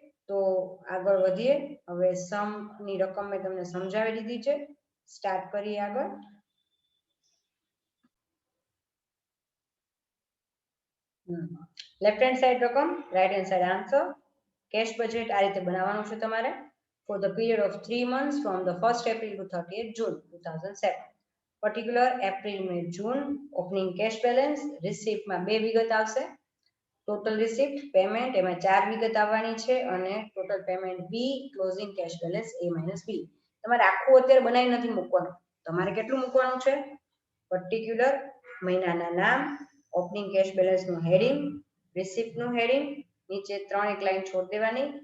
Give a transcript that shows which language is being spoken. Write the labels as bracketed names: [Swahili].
[Gujarati] તો આગળ વધીએ. હવે સમ ની રકમ મેં તમને સમજાવી દીધી છે. સ્ટાર્ટ કરીએ આગળ. લેફ્ટ હેન્ડ સાઈડ રકમ, right hand side answer. Cache budget આ રીતે બનાવવાનું છે તમારે. [English] For the period of 3 months from the 1st April to 30th June 2007. [Gujarati] Particular April May June. Opening cache balance, રિસિપ્ટમાં 2 વિગત આવશે. ટોટલ રિસિપ્ટ, પેમેન્ટ એમાં 4 વિગત આવવાની છે અને ટોટલ પેમેન્ટ બી, ક્લોઝિંગ કેશ બેલેન્સ એ માઇનસ બી. તમારે આખું અત્યારે બનાવી નથી મૂકવાનું. તમારે કેટલું મૂકવાનું છે? પર્ટિક્યુલર, મહિનાના નામ, ઓપનિંગ કેશ બેલેન્સ નું હેડિંગ, રિસિપ્ટ નું હેડિંગ, નીચે 3 લાઈન છોડી દેવાની.